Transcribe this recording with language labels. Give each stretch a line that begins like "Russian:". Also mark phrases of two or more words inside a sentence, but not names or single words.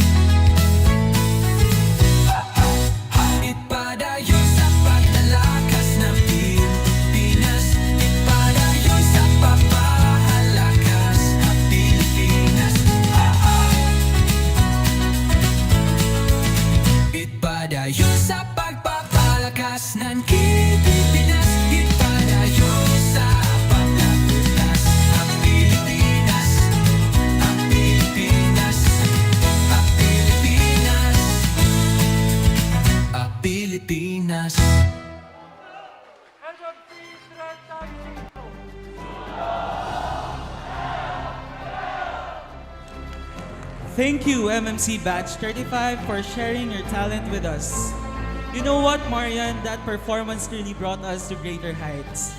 Filipino: Ipadayon sa pagpalakas ng Pilipinas. Ipadayon sa pagpapalakas ng Pilipinas. Ipadayon sa pagpapalakas ng Pilipinas. Ipadayon sa pagpapalakas ng Pilipinas. Ang Pilipinas. Ang Pilipinas. Ang Pilipinas.
English: Thank you, MMC Batch 35, for sharing your talent with us. You know what, Marian? That performance really brought us to greater heights.